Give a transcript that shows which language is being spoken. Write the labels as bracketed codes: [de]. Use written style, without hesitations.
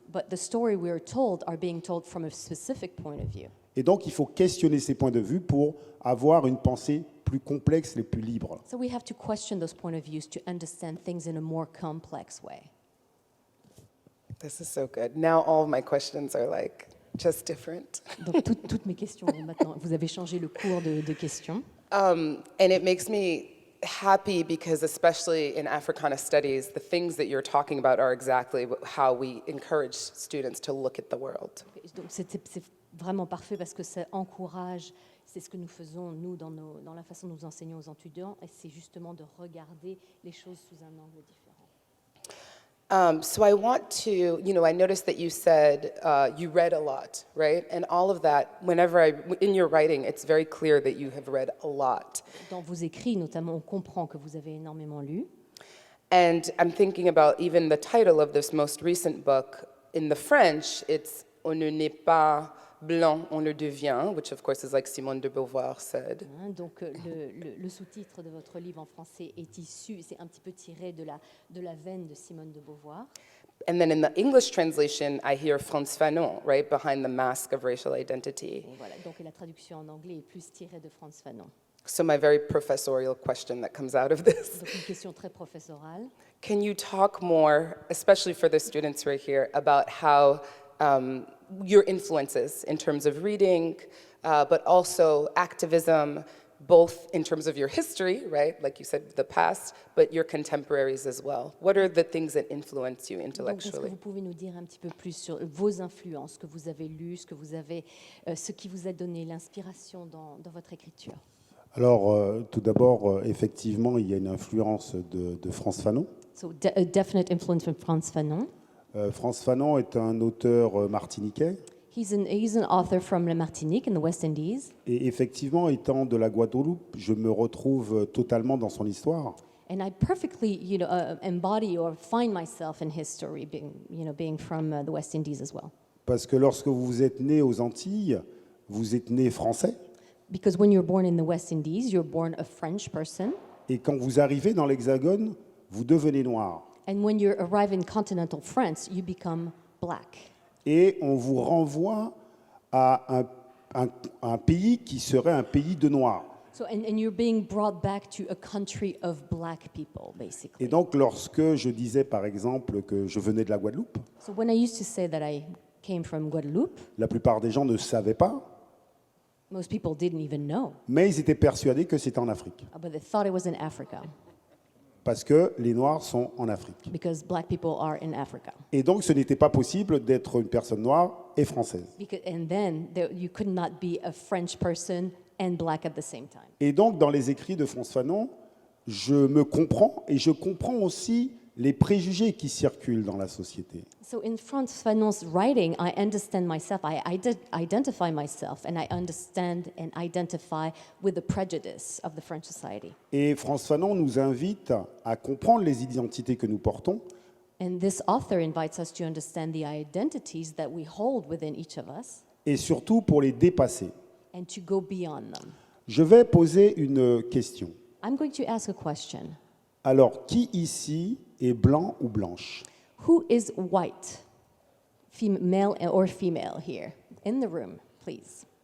[en] But the story we are told are being told from a specific point of view. [fr] Et donc, il faut questionner ces points de vue pour avoir une pensée plus complexe et plus libre. [en] So we have to question those point of views to understand things in a more complex way. This is so good. Now all of my questions are like just different. [fr] Donc toutes mes questions maintenant, vous avez changé le cours de questions. [en] And it makes me happy because, especially in Africana studies, the things that you're talking about are exactly how we encourage students to look at the world. [fr] Donc c'est vraiment parfait parce que ça encourage, c'est ce que nous faisons nous dans la façon dont nous enseignons aux étudiants, et c'est justement de regarder les choses sous un angle différent. [en] So I want to, I noticed that you said you read a lot, right? And all of that, in your writing, it's very clear that you have read a lot. [fr] Dans vos écrits, notamment, on comprend que vous avez énormément lu. [en] And I'm thinking about even the title of this most recent book. In the French, it's [fr] On ne n'est pas blanc, on le devient, [en] which of course is like Simone de Beauvoir said. [fr] Donc le sous-titre de votre livre en français est issu, c'est un petit peu tiré de la veine de Simone de Beauvoir. [en] And then in the English translation, I hear Frantz Fanon, right, behind the mask of racial identity. [fr] Et voilà, donc la traduction en anglais est plus tirée de Frantz Fanon. [en] So my very professorial question that comes out of this. [fr] Donc une question très professorale. [en] Can you talk more, especially for the students right here, about how your influences in terms of reading, but also activism, both in terms of your history, right, like you said, the past, but your contemporaries as well. What are the things that influence you [fr] Donc, est-ce que [en] intellectually? [fr] vous pouvez nous dire un petit peu plus sur vos influences, ce que vous avez lu, ce qui vous a donné l'inspiration dans votre écriture? Alors, tout d'abord, effectivement, il y a une influence de Frantz Fanon. [en] So, a definite influence from Frantz Fanon. [fr] Frantz Fanon est un auteur martiniquais. [en] He's an author from la Martinique in the West Indies. [fr] Et effectivement, étant de la Guadeloupe, je me retrouve totalement dans son histoire. [en] And I perfectly, embody or find myself in his story, being from the West Indies as well. [fr] Parce que lorsque vous êtes né aux Antilles, vous êtes né français. [en] Because when you're born in the West Indies, you're born a French person. [fr] Et quand vous arrivez dans l'Hexagone, vous devenez noir. [en] And when you arrive in continental France, you become black. [fr] Et on vous renvoie à un pays qui serait un pays de noirs. [en] So, and you're being brought back to a country of black people, basically. [fr] Et donc, lorsque je disais, par exemple, que je venais de la Guadeloupe, [en] So when I used to say that I came from Guadeloupe, [fr] la plupart des gens ne savaient pas, [en] most people didn't even know, [fr] mais ils étaient persuadés que c'était en Afrique. [en] but they thought it was in Africa, [fr] Parce que les Noirs sont en Afrique. [en] because black people are in Africa. [fr] Et donc, ce n'était pas possible d'être une personne noire et française. [en] And then you could not be a French person and black at the same time. [fr] Et donc, dans les écrits de Frantz Fanon, je me comprends et je comprends aussi les préjugés qui circulent dans la société. [en] So in Frantz Fanon's writing, I understand myself, I identify myself, and I understand and identify with the prejudice of the French society. [fr] Et Frantz Fanon nous invite à comprendre les identités que nous portons [en] And this author invites us to understand the identities that we hold within each of us [fr] et surtout pour les dépasser. [en] and to go beyond them. [fr] Je vais poser une question. [en] I'm going to ask a question. [fr] Alors, qui ici est blanc ou blanche? [en] Who is white, male or female here in the room, please?